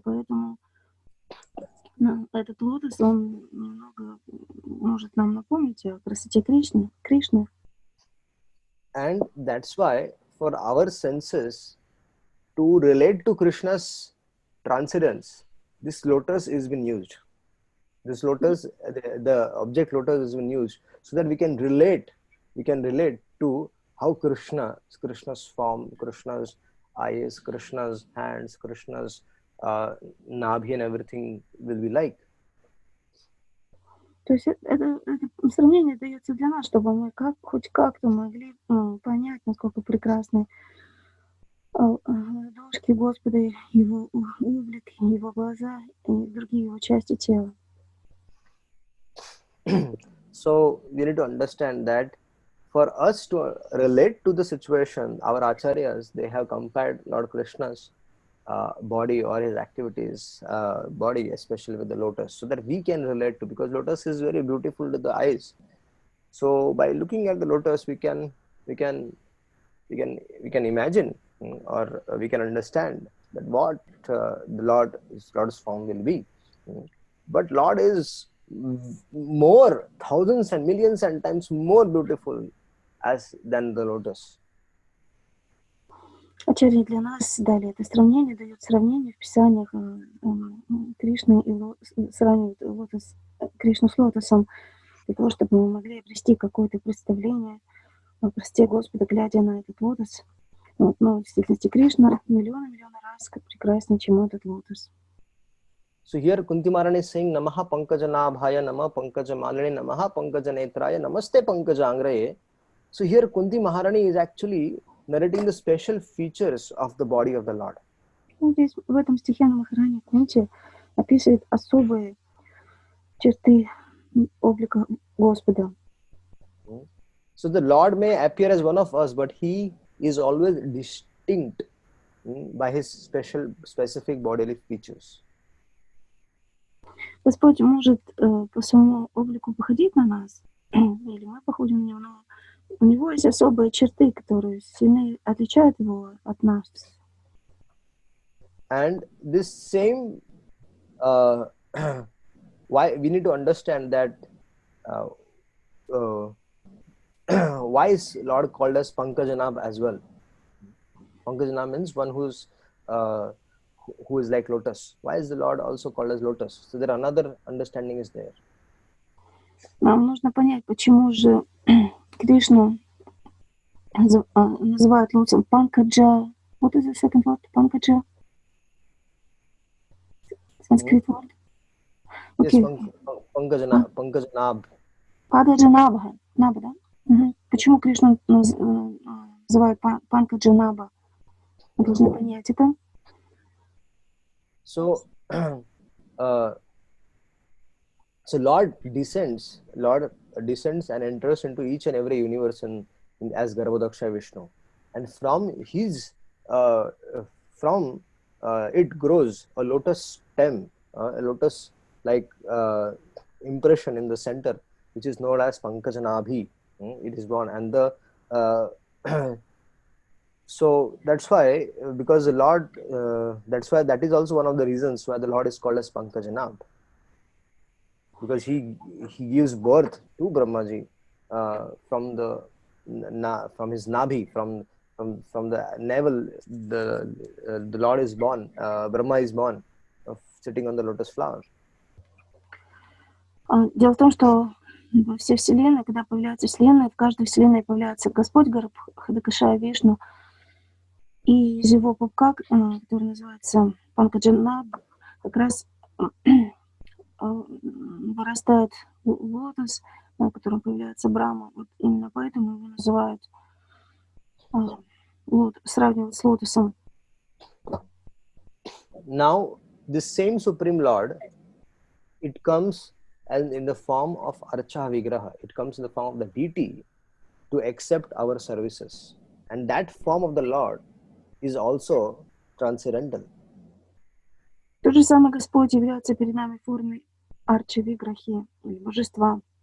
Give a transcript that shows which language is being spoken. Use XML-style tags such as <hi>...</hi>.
<ru>Поэтому этот лотос, он немного может нам напомнить о красоте Кришны.</ru> <en>And that's why for our senses to relate to Krishna's transcendence, this lotus has been used. This lotus, the object lotus has been used so that we can relate to how Krishna's form, Krishna's eyes, Krishna's hands, Krishna's nabhi and everything will be like.</en> <ru>То есть это сравнение дается для нас, чтобы мы хоть как-то могли понять, насколько прекрасны ладошки Господа, его облик, его глаза и другие его части тела.</ru> <en>So we need to understand that for us to relate to the situation, our acharyas, they have compared Lord Krishna's body or his activities, body especially with the lotus, so that we can relate to, because lotus is very beautiful to the eyes. So by looking at the lotus, we can imagine or we can understand that what the Lord's form will be. But Lord is more, thousands and millions and times more beautiful than the lotus.</en> <ru>Ачарья для нас дали это сравнение, дают сравнение в Писаниях Кришны и сравнивают Кришну с лотосом, для того, чтобы мы могли обрести какое-то представление о красоте Господа, глядя на этот лотос. Вот, но в действительности Кришна миллионы раз прекраснее, чем этот лотос.</ru> <en>So here Kunti Maharani is saying</en> <sa>Namaha Pankajanaabhaya Namaha Pankajamalini Namaha Pankajanetraya Namaste Pankajangraye.</sa> <en>So here Kunti Maharani is actually narrating the special features of the body of the Lord.</en> <ru>Здесь в этом стихе на Махарани Кунти описывает особые черты облика Господа.</ru> <en>So the Lord may appear as one of us, but he is always distinct by his specific bodily features.</en> <ru>Господь может по своему облику походить на нас, или мы походим на него, но у него есть особые черты, которые сильно отличают его от нас.</ru> <en>And this same, why we need to understand that why is Lord called as Pankajanab as well? Pankajanab means one who is like lotus. Why is the Lord also called as lotus? So there another understanding is there.</en> <ru>Нам нужно понять, почему же Кришну называют лотосом Панкаджа.</ru> <en>What is the second word? Панкаджа? Sanskrit word? Okay. Yes, Pankajanab.</en> <ru>Пададжанабха. Наба, да? Почему Кришну называют Панкаджанаба? Мы должны понять это.</ru> <en>So Lord descends and enters into each and every universe as Garbhodaksha Vishnu, and from his it grows a lotus stem, a lotus like impression in the center, which is known as Pankajanabhi. It is born, and so that's why, because the Lord, that is also one of the reasons why the Lord is called as Pankajanab, because he gives birth to Brahmaji from his nabhi, from the navel. The Lord is born, Brahma is born, sitting on the lotus flower.</en> <ru>Дело в том, что во всей Вселенной, когда появляется Вселенная, в каждой Вселенной появляется Господь Гарбхадакаша Вишну, и из его пупка, который называется Панкаджанаб, как раз вырастает лотос, на котором появляется Брахма. Вот именно поэтому его называют, сравнивают с лотосом.</ru> <en>Now, this same Supreme Lord, it comes and in the form of Archa Vigraha. It comes in the form of the deity to accept our services. And that form of the Lord is also transcendental.</en> <ru>Тот же самый Господь является перед нами формой Арчи Виграхи, или божества.</ru>